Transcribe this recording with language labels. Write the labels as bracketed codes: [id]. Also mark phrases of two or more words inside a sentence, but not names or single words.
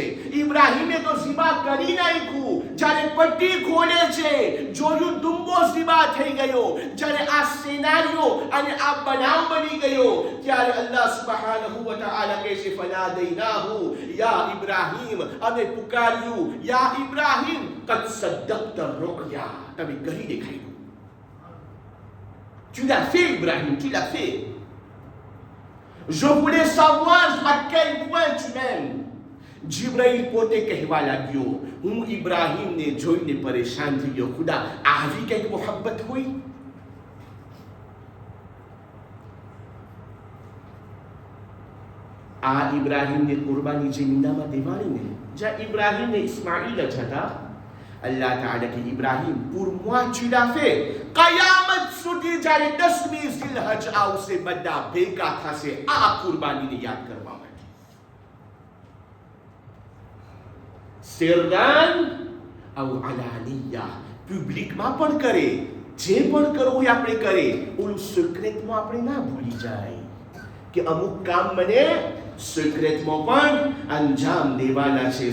[gu] ઇબ્રાહીમે તો ઝીબા કરી નાખ્યું. જ્યારે પટ્ટી ખોલે છે જોયું દુંબો ઝીબા થઈ ગયો. જ્યારે આ સિનારિયો અને આ બનાવ બની ગયો ત્યારે [ar] الله سبحانه وتعالى [gu] કહે છે [ar] فناديناه يا إبراهيم, [gu] અમે પુકાર્યું [ar] يا إبراهيم قد صدقت الرؤيا, [gu] તમે કરી દેખાડ્યું. [fr] Tu l'as fait, Ibrahim, tu l'as fait. Je voulais savoir à quel point tu m'aimes. [gu] Jibril પોતે કહેવા લાગ્યો, હું ઇબ્રાહીમને જોઈને પરેશાન થઈ ગયો. ખુદા, આવી કંઈક મોહબ્બત હોય? આ ઇબ્રાહીમને કુરબાની જમીનમાં દેવાની ને, જ્યાં ઇબ્રાહીમને ઇસ્માઇલ જ હતા. Allah Ta'ala કે ઇબ્રાહીમ, [fr] pour moi tu l'as fait. [gu] કયામત સુધી જ્યારે 10મી ઝિલહજ આવશે બધા ભેગા થશે આ કુરબાનીને યાદ કરવા માટે. [ar] سرا أو علانية, [gu] પબ્લિકમાં પણ કરે, જે પણ કરવું હોય આપણે કરે, ઓલું સિક્રેટમાં આપણે ના ભૂલી જાય કે અમુક કામ મને સિક્રેટમાં પણ અંજામ દેવાના છે.